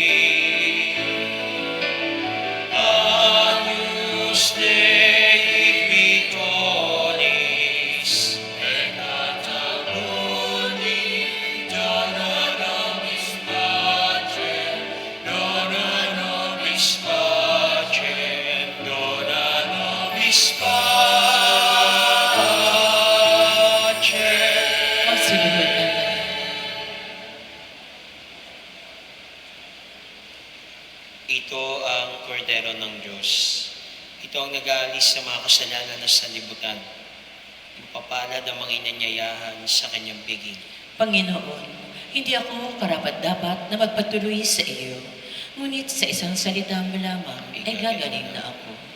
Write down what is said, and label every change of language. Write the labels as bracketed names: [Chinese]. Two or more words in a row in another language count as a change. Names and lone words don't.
[Latin] Agnus Dei Victoris, peccator mundi, dona nobis pacem, dona nobis pacem, dona nobis pacem. [Filipino] Magsiluhod ang lahat. Ito ang kordero ng Diyos. Ito ang nag-aalis sa mga kasalanan ng sanlibutan. Mapapalad ang mga inanyayahan sa kanyang biging. Panginoon, hindi ako karapat-dapat na magpatuloy sa iyo, ngunit sa isang salita mo lamang ay gagaling na ako.